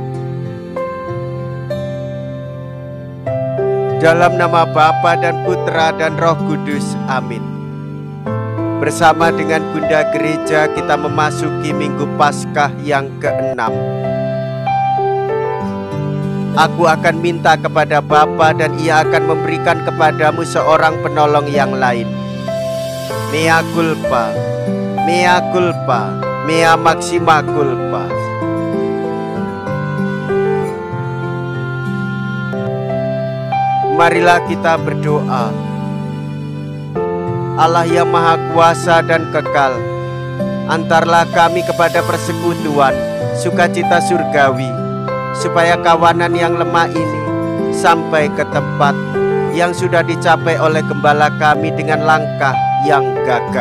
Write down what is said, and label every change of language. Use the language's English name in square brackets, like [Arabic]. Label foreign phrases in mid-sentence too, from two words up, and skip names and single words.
[Indonesian] Dalam nama Bapa dan Putra dan Roh Kudus, amin. Bersama dengan Bunda Gereja kita memasuki Minggu Paskah yang ke-6. Aku akan minta kepada Bapa dan Ia akan memberikan kepadamu seorang penolong yang lain. [Latin] Mea culpa, mea culpa, mea maxima culpa. [Indonesian] Marilah kita berdoa. Allah yang Maha Kuasa dan Kekal, antarlah kami kepada persekutuan sukacita surgawi, supaya kawanan yang lemah ini sampai ke tempat yang sudah dicapai oleh Gembala kami dengan langkah yang gagah.